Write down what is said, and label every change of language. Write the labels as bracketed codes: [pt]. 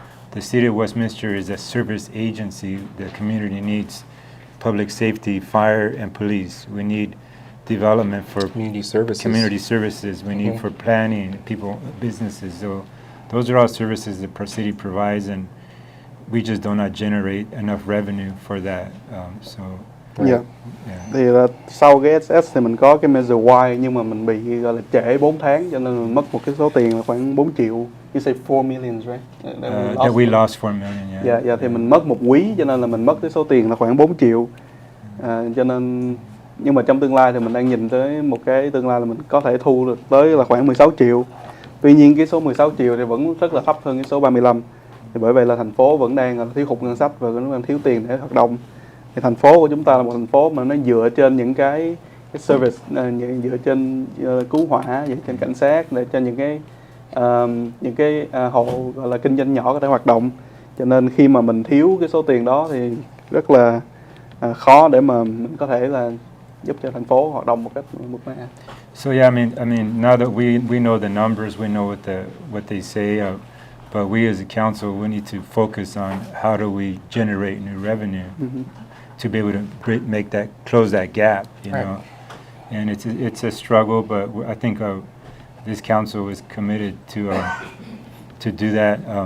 [en] The city of Westminster is a service agency. The community needs public safety, fire, and police. We need development for community services. We need for planning, businesses. So those are all services the city provides, and we just do not generate enough revenue for that. [vi] Dạ. Thì là sau cái SS thì mình có cái measure Y, nhưng mà mình bị gọi là trễ 4 tháng, cho nên mình mất một cái số tiền là khoảng 4 triệu. [en] You say 4 million, right? That we lost 4 million. [vi] Dạ, thì mình mất một quý, cho nên là mình mất cái số tiền là khoảng 4 triệu. Cho nên, nhưng mà trong tương lai thì mình đang nhìn tới một cái tương lai là mình có thể thu được tới là khoảng 16 triệu. Tuy nhiên cái số 16 triệu thì vẫn rất là thấp hơn cái số 35. Thì bởi vậy là thành phố vẫn đang thiếu hụt ngân sách và vẫn đang thiếu tiền để hoạt động. Thì thành phố của chúng ta là một thành phố mà nó dựa trên những cái service, dựa trên cứu hỏa, dựa trên cảnh sát, để cho những cái hộ gọi là kinh doanh nhỏ có thể hoạt động. Cho nên khi mà mình thiếu cái số tiền đó thì rất là khó để mà mình có thể là giúp cho thành phố hoạt động một cách mượt mà. [en] So yeah, I mean, now that we know the numbers, we know what they say, but we as a council, we need to focus on how do we generate new revenue to be able to close that gap, you know. And it's a struggle, but I think this council is committed to do that.